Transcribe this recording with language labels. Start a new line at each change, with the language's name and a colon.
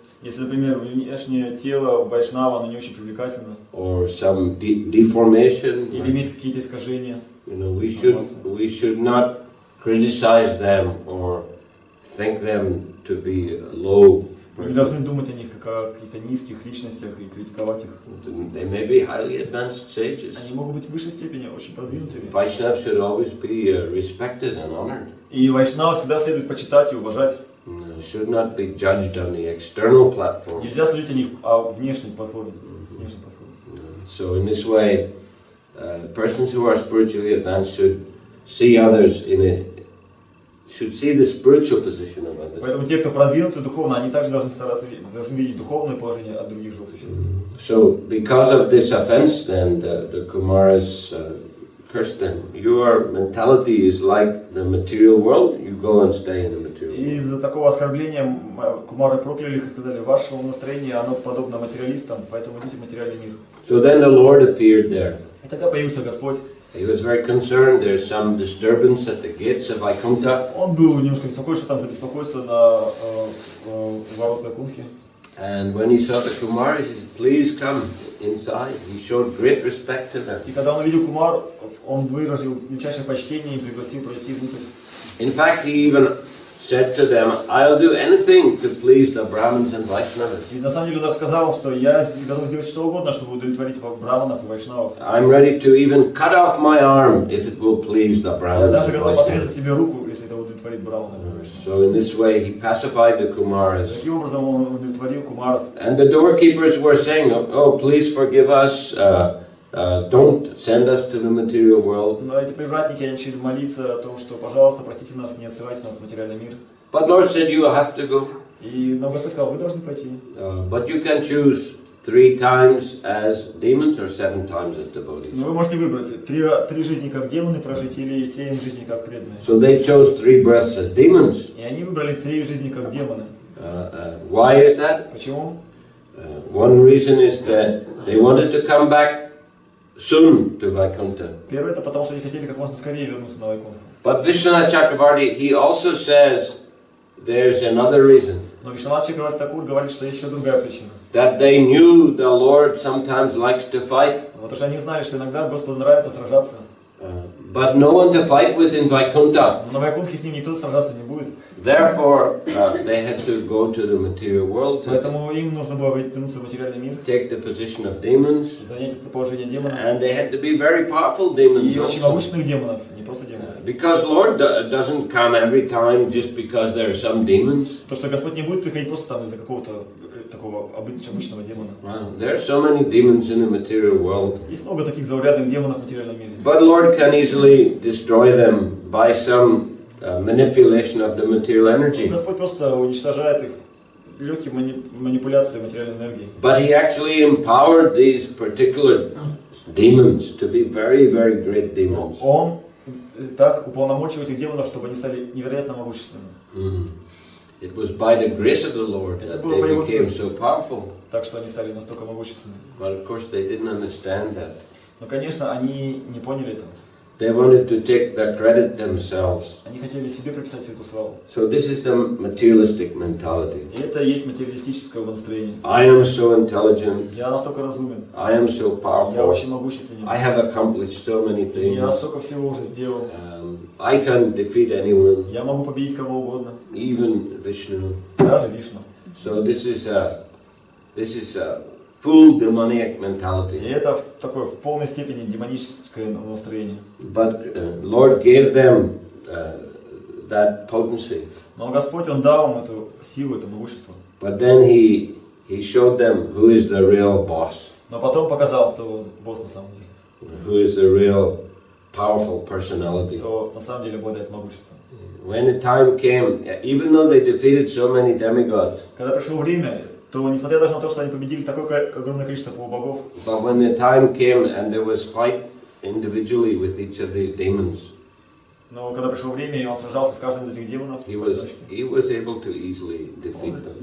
Russian: если, например, внешнее тело Вайшнава, оно не очень привлекательно,
English: or some deformation,
Russian: или имеет какие-то искажения,
English: we should not criticize them or think them to be low.
Russian: мы не должны думать о них как о каких-то низких личностях и критиковать их.
English: They may be highly advanced sages.
Russian: Они могут быть в высшей степени очень продвинутыми.
English: Vaishnavas should always be respected and honored.
Russian: И Вайшнава всегда следует почитать и уважать.
English: Should not be judged on the external platform.
Russian: Нельзя судить о них о внешней платформе, внешней платформе.
English: So in this way, persons who are spiritually advanced should see others should see the spiritual position of others.
Russian: Поэтому те, кто продвинуты духовно, они также должны стараться видеть духовное положение от других живых существ.
English: So because of this offense, then the Kumaras cursed them. Your mentality is like the material world. You go and stay in the material world.
Russian: И из-за такого оскорбления Кумары прокляли их и сказали: ваше настроение, оно подобно материалистам, поэтому идите в материальный мир.
English: So then the Lord appeared there.
Russian: И тогда появился Господь.
English: He was very concerned. There's some disturbance at the gates of Vaikuntha.
Russian: Он был немножко беспокоен, что там за беспокойство на ворот Вайкунтхи.
English: And when he saw the Kumaras, he said, "Please come inside." He showed great respect to them.
Russian: И когда он увидел Кумар, он выразил величайшее почтение и пригласил пройти внутрь.
English: In fact, he even said to them, "I'll do anything to please the Brahmins and Vaishnavas."
Russian: И на самом деле он даже сказал, что я готов сделать что угодно, чтобы удовлетворить браманов и вайшнавов.
English: I'm ready to even cut off my arm if it will please the
Russian: Я
English: Brahmins
Russian: даже
English: and
Russian: готов отрезать
English: Vaishnavas.
Russian: себе руку, если это удовлетворит браманов и вайшнавов.
English: So in this way, he pacified the Kumaras.
Russian: Таким образом он удовлетворил Кумаров.
English: And the doorkeepers were saying, "Oh, please forgive us. Don't send us to the material world."
Russian: Но эти привратники начали молиться о том, что, пожалуйста, простите нас, не отсылайте нас в материальный мир.
English: But Lord said, "You have to go.
Russian: Но Господь сказал: вы должны пойти.
English: But you can choose 3 times as demons or 7 times as devotees."
Russian: Но вы можете выбрать три жизни как демоны прожить или 7 жизней как преданные.
English: So they chose 3 births as demons.
Russian: И они выбрали 3 жизни как демоны.
English: Why is that?
Russian: Почему?
English: One reason is that they wanted to come back soon to Vaikuntha.
Russian: Первое — это потому, что они хотели как можно скорее вернуться на Вайкунтху.
English: But Vishwanath Chakravarti, he also says there's another reason.
Russian: Но Вишванат Чакраварти Такур говорит, что есть еще другая причина.
English: That they knew the Lord sometimes likes to fight.
Russian: Потому что они знали, что иногда Господу нравится сражаться.
English: But no one to fight with in Vaikuntha.
Russian: Но на Вайкунтхе с ним никто сражаться не будет.
English: Therefore, they had to go to the material world to
Russian: Поэтому им нужно было вернуться в материальный мир,
English: take the position of demons.
Russian: занять это положение демона.
English: And they had to be very powerful demons
Russian: И очень
English: also.
Russian: могущественных демонов, не просто демонов.
English: Because Lord doesn't come every time just because there are some demons.
Russian: То, что Господь не будет приходить просто там из-за какого-то такого обычного демона.
English: Wow, there are so many demons in the material world.
Russian: Есть много таких заурядных демонов в материальном мире.
English: But Lord can easily destroy them by some manipulation of the material energy.
Russian: Господь просто уничтожает их легкие манипуляции материальной энергией.
English: But He actually empowered these particular demons to be very, very great demons.
Russian: Он так уполномочил этих демонов, чтобы они стали невероятно могущественными.
English: It was by the grace of the Lord that they became so powerful.
Russian: Так что они стали настолько могущественными.
English: But of course they didn't understand that.
Russian: Но, конечно, они не поняли этого.
English: They wanted to take the credit themselves.
Russian: Они хотели себе приписать всю эту славу.
English: So this is the materialistic mentality.
Russian: И это и есть материалистическое настроение.
English: I am so intelligent.
Russian: Я настолько разумен.
English: I am so powerful.
Russian: Я очень могущественен.
English: I have accomplished so many things.
Russian: Я столько всего уже сделал.
English: I can defeat anyone.
Russian: Я могу победить кого угодно.
English: Even Vishnu.
Russian: Даже Вишну.
English: So this is a full demoniac mentality.
Russian: И это такое в полной степени демоническое настроение.
English: But Lord gave them that potency.
Russian: Но Господь, Он дал им эту силу, это могущество.
English: But then He showed them who is the real boss.
Russian: Но потом показал, кто босс на самом деле.
English: Who is the real powerful personality.
Russian: Кто на самом деле обладает могуществом.
English: When the time came, even though they defeated so many demigods.
Russian: Когда пришло время, то несмотря даже на то, что они победили такое огромное количество полубогов.
English: But when the time came and there was fight individually with each of these demons.
Russian: Но когда пришло время, и он сражался с каждым из этих демонов,
English: he was able to easily defeat them.